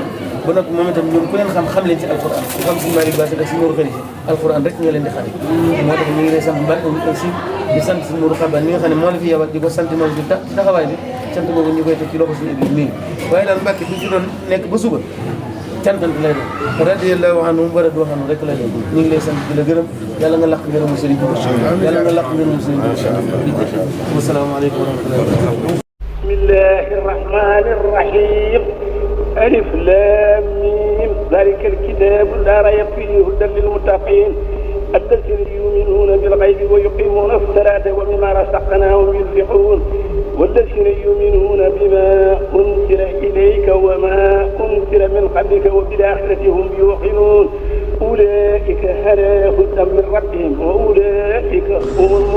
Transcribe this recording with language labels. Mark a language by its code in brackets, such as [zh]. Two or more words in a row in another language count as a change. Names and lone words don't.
[wo] ba noppi moom itam ñoom ku leen xam leen ci alxuraan ku xam suñu Malick Basse ak si Nourou Khady alxuraan rek nga leen di xale moo tax ñu ngi lay sant Mbàkke aussi di sant si Nourou Xaban mi nga xam ne moo la fi yebal di ko sant moom ci taxawaay bi sant boobu ñu koy teg ci loxo suñu bi nii waaye daal Mbàkke bi ci doon nekk ba suba cantant lay doon [ar] رضي الله عنه ورضوا عنه [wo] rek lay doon ñu ngi lay sant di la gërëm yàlla nga laq ngërëmu sëriñ bi yàlla nga laq ngërëmu sëriñ bi [ar] والسلام عليكم ورحمة الله وبركاته بسم الله الرحمن الرحيم الم ذلك الكتاب لا ريب فيه هدى للمتقين الذين يؤمنون بالغيب ويقيمون الصلاة ومما رزقناهم ينفقون والذين يؤمنون بما أنزل إليك وما أنزل من قبلك وبالآخرة هم يوقنون أولئك على هدى من ربهم وأولئك هم المفلحون.